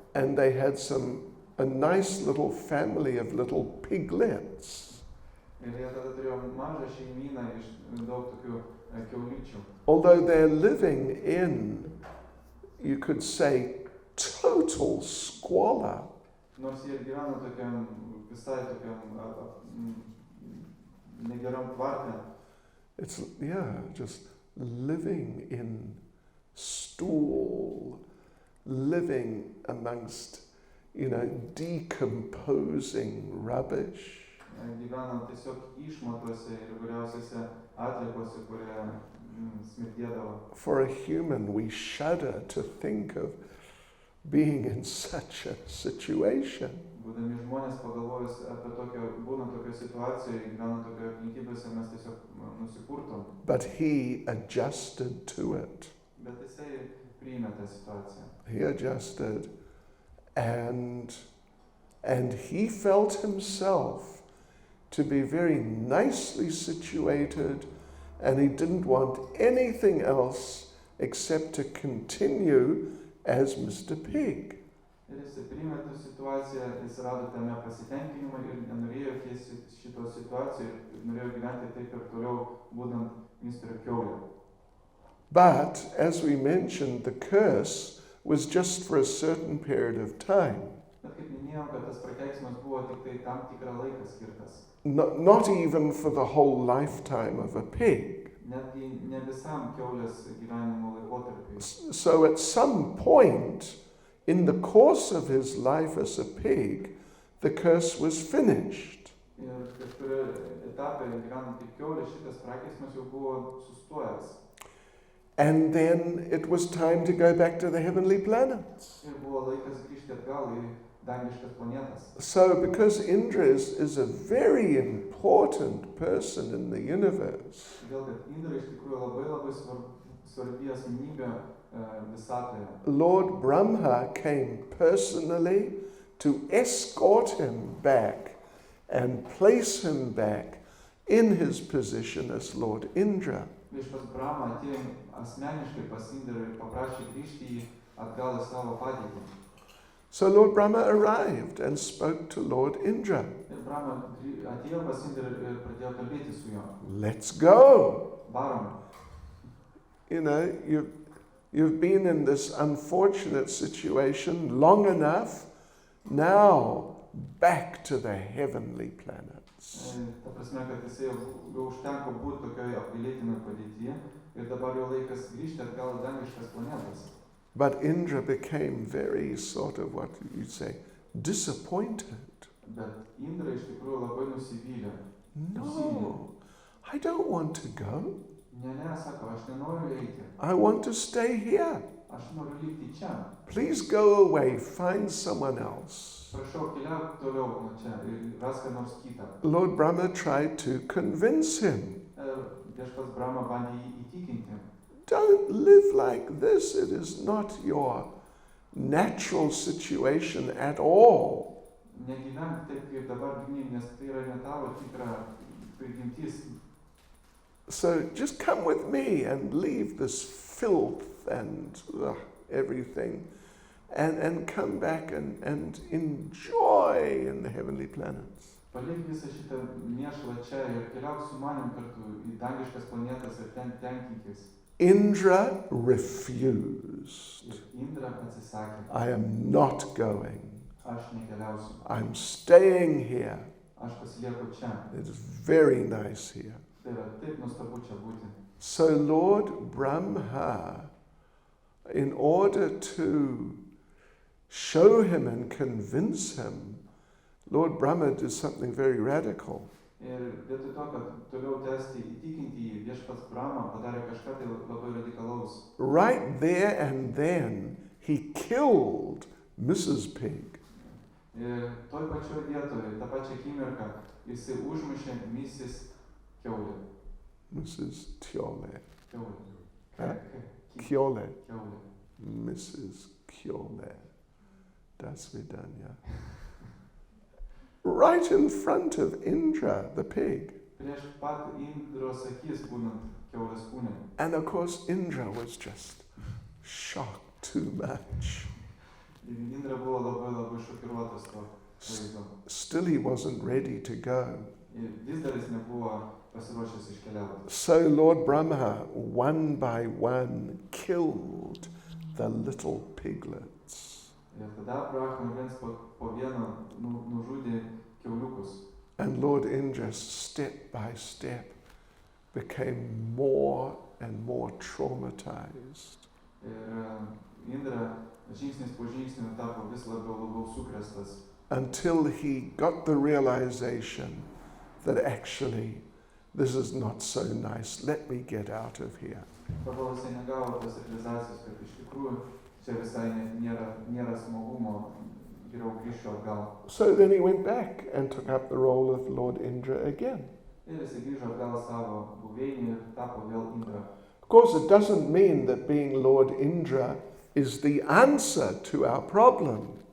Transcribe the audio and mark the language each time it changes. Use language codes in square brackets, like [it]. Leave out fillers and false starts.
[en] and they had a nice little family of little piglets. [lt] Ir jie tada turėjo mažą šeimyną iš daug tokių kiaulyčių. [en] Although they're living in, you could say, total squalor. [lt] Nors jie gyvena tokiam, visai tokiam negeram tvarte. [en] It's, just living in stall, living amongst, decomposing rubbish. [lt] Gyvenam tiesiog išmatose ir įvairiausiose atliekose, kurie smirdėdavo. [en] For a human, we shudder to think of being in such a situation. [lt] Būdami žmonės pagalvojus apie būnant tokioje situacijoje, gyvenant tokioje aplinkybėse, mes tiesiog nusipurtom. [en] But he adjusted to it. [lt] Bet jisai priėmė tą situaciją. [en] He adjusted, and he felt himself to be very nicely situated, and he didn't want anything else except to continue as Mr. Pig. [lt] Ir jisai priėmė tą situaciją, jis rado tame pasitenkinimą ir nenorėjo keisti šitos situacijos ir norėjo gyventi taip ir toliau, būdant Mr. Kiaulė. [en] But, as we mentioned, the curse was just for a certain period of time. [lt] Bet kaip minėjom, kad tas prakeiksmas buvo tik tai tam tikrą laiką skirtas. [en] Not even for the whole lifetime of a pig. [lt] Netgi ne visam kiaulės gyvenimo laikotarpiui. [en] So at some point in the course of his life as a pig, the curse was finished. [lt] Ir kažkurio etape gyvenant kaip kiaulė, šitas prakeiksmas jau buvo sustojęs. [en] And then it was time to go back to the heavenly planets. [lt] Ir buvo laikas grįžti atgal į dangiškas planetas. [en] So because Indra is a very important person in the universe, [lt] Todėl, kad Indra iš tikrųjų labai svarbi asmenybė visatoje. [en] Lord Brahma came personally to escort him back and place him back in his position as Lord Indra. [lt] Viešpats Brahma atėjo asmeniškai pas Indrą ir paprašė grįžti į atgal į savo padėtį. [en] So Lord Brahma arrived and spoke to Lord Indra. [lt] Ir Brahma atėjo pas Indrą ir pradėjo kalbėti su juo. [en] Let's go. [lt] Varom. [en] You've been in this unfortunate situation long enough. Now back to the heavenly planets. [lt] Ta prasme, kad jisai jau užtenko būti tokioje apgailėtinoj padėtyje ir dabar jau laikas grįžti atgal į dangiškas planetas. [en] But Indra became very sort of what you'd say, disappointed. [lt] Bet Indra iš tikrųjų labai nusivylė. [en] No, I don't want to go. [lt] Ne, sako, aš nenoriu eiti. [en] I want to stay here. [lt] Aš noriu likti čia. [en] Please go away, find someone else. [lt] Prašau, keliauk toliau nuo čia ir rask ką nors kitą. [en] Lord Brahma tried to convince him. [lt] Viešpats Brahma bandė jį įtikinti. [en] Don't live like this. It is not your natural situation at all. [lt] Negyvenk taip, kaip dabar gyveni, nes tai yra ne tavo tikra prigimtis. [en] So just come with me and leave this filth and everything and come back and enjoy in the heavenly planets. [lt] Palik visą šitą mėšlą čia ir keliauk su manim kartu į dangiškas planetas ir ten tenkinkis. [en] Indra refused. [lt] Indra atsisakė. [en] I am not going. [lt] Aš nekeliausiu. [en] I'm staying here. [lt] Aš pasilieku čia. [en] It is very nice here. [lt] Tai yra taip nuostabu čia būti. [en] So Lord Brahma, in order to show him and convince him, Lord Brahma did something very radical. [lt] Ir vietoj to, kad toliau tęsti įtikinti jį, viešpats Brahma padarė kažką tai labai radikalaus. [en] Right there and then, he killed Mrs. Pig. [lt] Ir toj pačioj vietoje, tą pačią akimirką, jisai užmušė Mrs. Kiaulė. Mrs. Kiaulė. Kiaulė. Kiaulė. Kiaulė. [en] Mrs. Kiaulė. [ru] Das Vidanya. [en] Right in front of Indra, the pig. [lt] prieš pat Indros akis būnant kiaulės kūne. [en] And of course, Indra was just shocked too much. [lt] Ir Indra buvo labai šokiruotas to vaizdo. [en] Still, he wasn't ready to go. [lt] Ir vis dar jis nebuvo pasiruošęs iškeliauti. [en] So Lord Brahma, one by one, killed the little piglets. [lt] Ir tada Brahma viens po vieno nužudė kiauliukus. [en] And Lord Indra, step by step, became more and more traumatized. [lt] Ir Indra žingsnis po žingsnio tapo vis labiau sukrėstas. [en] Until he got the realization that actually this is not so nice, let me get out of here. [lt] Kol jisai negavo tos realizacijos, kad iš tikrųjų čia visai nėra smagumo, geriau grįžčiau atgal. [en] So then he went back and took up the role of Lord Indra again. [lt] Ir jisai grįžo atgal savo buveinį ir tapo vėl Indra. [en] Of course, it doesn't mean that being Lord Indra is the answer to our problem.